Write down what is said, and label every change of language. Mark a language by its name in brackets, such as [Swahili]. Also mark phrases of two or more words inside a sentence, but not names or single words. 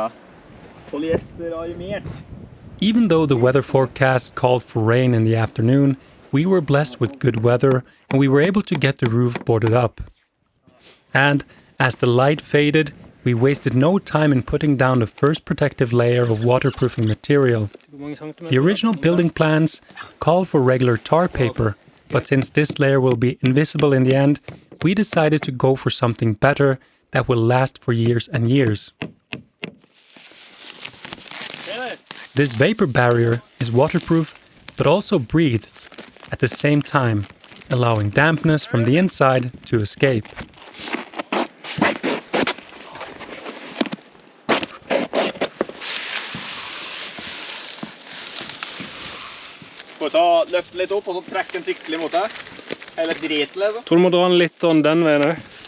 [Norwegian] Polyester armert. [English] Even though the weather forecast called for rain in the afternoon, we were blessed with good weather and we were able to get the roof boarded up. And as the light faded, we wasted no time in putting down the first protective layer of waterproofing material. The original building plans called for regular tar paper, but since this layer will be invisible in the end, we decided to go for something better that will last for years and years. This vapor barrier is waterproof, but also breathes at the same time, allowing dampness from the inside to escape. [Norwegian] Får vi løfte litt opp og så trekke den skikkelig mot deg? Hele driten liksom. Tror du må dra den litt sånn den veien her.